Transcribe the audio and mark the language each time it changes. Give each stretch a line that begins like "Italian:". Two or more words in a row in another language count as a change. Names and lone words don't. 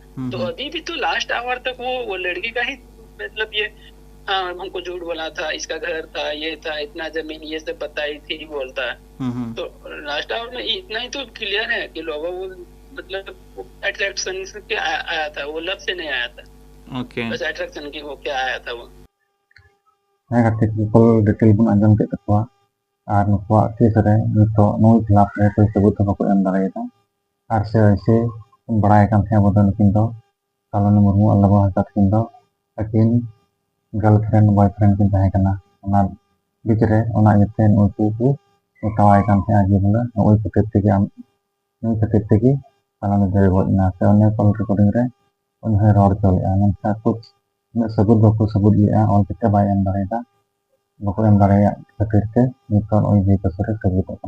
Hindi: तो अभी भी तो
English: last hour
Hindi: तक वो लड़की का ही मतलब ये, हाँ हमको झूठ बोला था, इसका घर था, ये था, इतना जमीन ये सब बताई थी बोलता है। तो
English: last hour
Hindi: में इतना ही तो क्लियर है कि लोगों वो मतलब अट्रैक्शन से आया था, वो लव से नहीं आया था। ओके बस अट्रैक्शन की वो क्या आया था वो।
Santali: ᱦᱮᱸ ᱜᱟᱛᱮ ᱠᱚ ᱰᱤᱴᱮᱞ ᱵᱚᱱ ᱟᱸᱡᱚᱢ ᱠᱮᱫ ᱛᱟᱠᱚᱣᱟ ᱟᱨ ᱱᱩᱠᱩᱣᱟᱜ ᱠᱮᱥ ᱨᱮ ᱱᱤᱛᱚᱜ ᱱᱩᱭ ᱠᱷᱤᱞᱟᱯ ᱨᱮ ᱠᱳᱭ ᱥᱟᱹᱵᱩᱫ ᱦᱚᱸ ᱵᱟᱠᱚ ᱮᱢ ᱫᱟᱲᱮᱭᱟᱫᱟ ᱟᱨ ᱥᱮ ᱮᱭᱥᱮ ᱵᱟᱲᱟᱭ ᱠᱟᱱ ᱛᱟᱦᱮᱸ ᱟᱵᱚ ᱫᱚ ᱱᱩᱠᱤᱱ ᱫᱚ ᱥᱟᱞᱚᱱᱤ ᱢᱩᱨᱢᱩ ᱟᱨ ᱞᱚᱵᱚ ᱦᱟᱸᱥᱫᱟ ᱛᱟᱹᱠᱤᱱ ᱫᱚ ᱟᱹᱠᱤᱱ
English: girlfriend boyfriend
Santali: ᱠᱤᱱ ᱛᱟᱦᱮᱸ ᱠᱟᱱᱟ ᱚᱱᱟ ᱵᱤᱪ ᱨᱮ ᱚᱱᱟ ᱤᱭᱟᱹᱛᱮ ᱱᱩᱠᱩ ᱠᱚ ᱢᱮᱛᱟᱣᱟᱭ ᱠᱟᱱ ᱛᱟᱦᱮᱸᱜᱼᱟ ᱡᱮ ᱵᱚᱞᱮ ᱱᱩᱭ ᱠᱷᱟᱹᱛᱤᱨ ᱛᱮᱜᱮ ᱱᱩᱭ ᱠᱷᱟᱹᱛᱤᱨ ᱛᱮᱜᱮ ᱥᱟᱞᱚᱱᱤ ᱫᱚᱭ ᱜᱚᱡ ᱮᱱᱟ ᱥᱮ ᱚᱱᱮ
English: call recording
Santali: ᱨᱮ ᱩᱱᱤ ᱦᱚᱸᱭ ᱨᱚᱲ ᱦᱚᱪᱚ ᱞᱮᱫᱼᱟ ᱢᱮᱱᱠᱷᱟᱱ ᱩᱱᱟᱹᱜ ᱥᱟᱹᱵᱩᱫ ᱵᱟᱠᱚ ᱥᱟᱹᱵᱩᱫ ᱞᱮᱫᱼᱟ ᱚᱞ ᱠᱟᱛᱮ ᱵᱟᱭ ᱮᱢ ᱫᱟᱲᱮᱭᱟᱫᱟ ᱵᱟᱠᱚ ᱮᱢ ᱫᱟᱲᱮᱭᱟᱜ ᱠᱷᱟᱹᱛᱤᱨ ᱛᱮ ᱱᱤᱛᱚᱜ ᱱᱚᱜᱼᱚᱭ ᱡᱮ ᱠᱟᱥᱩᱨᱮ ᱥᱟᱹᱵᱩᱫᱚᱜ ᱠᱟᱱᱟ।